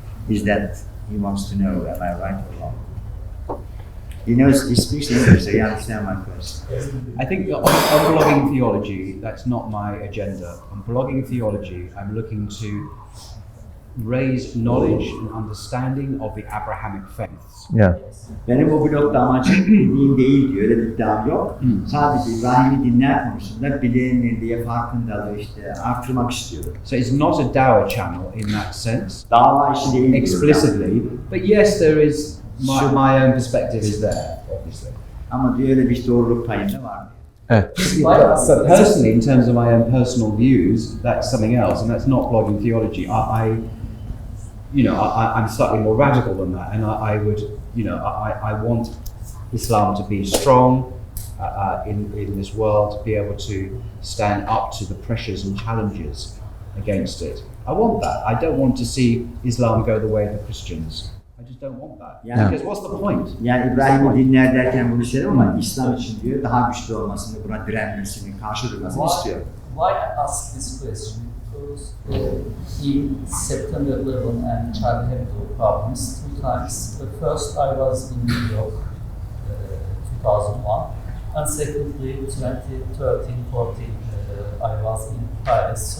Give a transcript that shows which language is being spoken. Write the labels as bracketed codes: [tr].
[en] Is that, he wants to know, am I right or wrong? He knows, he speaks English, so he understands my question. I think on blogging theology, that's not my agenda. On blogging theology, I'm looking to raise knowledge and understanding of the Abrahamic faiths. Yeah. [tr] Benim o blogda amacım din değil diyor, öyle bir iddiam yok. Sadece İbrahim'i dinler konusunda bilinirliğe, farkındalığı artırmak istiyorum. [en] So it's not a dawah channel in that sense. [tr] Dava işi değil [en] explicitly, but yes, there is my own perspective is there, obviously. [tr] Ama diyor öyle bir doğruluk payında var. Evet. [en] But personally, in terms of my own personal views, that's something else, and that's not blogging theology. I'm slightly more radical than that, and I would, I want Islam to be strong in this world, to be able to stand up to the pressures and challenges against it. I want that. I don't want to see Islam go the way of the Christians. I just don't want that. Because what's the point? [tr] Yani İbrahim'i dinler derken bunu söyledim ama İslam için diyor daha güçlü olmasını, buna direnmesini, karşı durmasını istiyor. [en] Why I ask this question? Because in September 11 and Charlie Hebdo problems, 2 times. The first I was in New York, 2001, and secondly 2013-14 I was in Paris.